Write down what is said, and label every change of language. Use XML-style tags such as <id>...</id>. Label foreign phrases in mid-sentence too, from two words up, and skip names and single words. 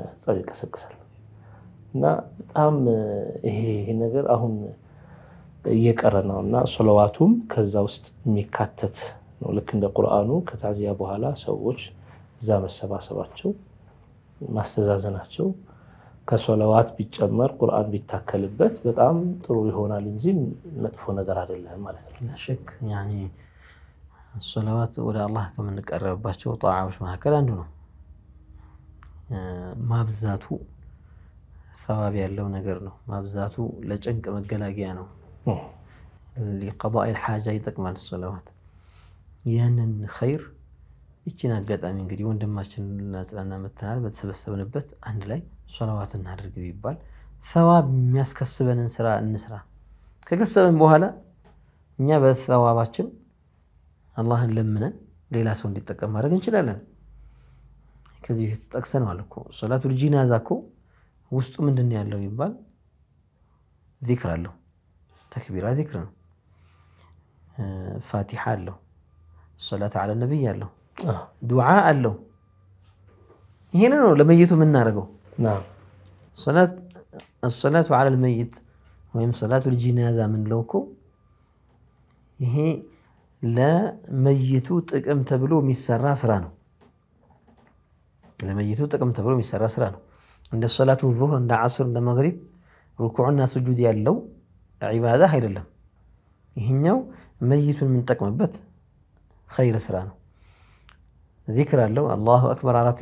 <am>ጸብ ይቀሰቅሳል። እና በጣም ይሄ ነገር አሁን እየቀረ ነውና ሶላዋቱም ከዛ ውስጥ የሚካተት ነው። ልክ እንደ ቁርአኑ ከታዚያ በኋላ ሰዎች እዛ መሰባሰባቸው ማስተዛዘናቸው ከሶላዋት ቢጨመር ቁርአን ቢታከልበት በጣም ጥሩ ይሆናል እንጂ መጥፎ ነገር አይደለም ማለት ነው። ለሽክ ያኒ ሶላዋት ወደ አላህ ከመንቀረብባቸው ጣዓዎች መካከል አንዱ ነው። ማብዛቱ ሰዋብ ያለው ነገር ነው። ማብዛቱ ለጭንቅ መገላገያ ነው።</am> <ar>لقضاء الحاجة</ar> <am>ይጠቅማል ሶላዋት። ያንን ኸይር እቺን አጋጣሚ እንግዲህ ወንድማችን እናጽናና መተናል በተሰበሰብንበት አንድ ላይ ሶላዋት እናድርግ ቢባል ሰዋብ የሚያስከስበንን ስራ እንስራ። ከከሰበን በኋላ እኛ በሰዋባችን አላህን ለምነን ሌላ ሰው እንዲጠቀም ማድረግ እንችላለን። ከዚህ በፊት ተጠቅሰናል እኮ</am> <ar>صلاة الجنازة</ar> <am>እኮ ውስጡ ምንድነው ያለው ይባል ዚክር አለው፣ ተክቢራ ዚክር ነው፣ ፋቲሓ አለው፣</am> <ar>صلاة على النبي</ar> <am>አለው፣ ዱዓ አለው። ይሄን ነው ለመይቱ የምናደርገው።</am> <ar>الصلاة على الميت</ar> <am>ወይም</am> <ar>صلاة الجنازة</ar> <am>ምንለው እኮ ይሄ ለመይቱ ጥቅም ተብሎ የሚሰራ ስራ ነው። ለመይቱ ጥቅም ተብሎ የሚሰራ ስራ ነው። እንደ</am> <ar>صلاة الظهر</ar> <am>እንደ ዐስር እንደ መግሪብ ሩኩዕና ስጁድ ያለው ዒባዳ አይደለም። ይሄኛው መይቱን የምንጠቅምበት ኸይር ስራ ነው። ዚክር አለው፣</am> <ar>الله أكبر</ar> <am>4</am>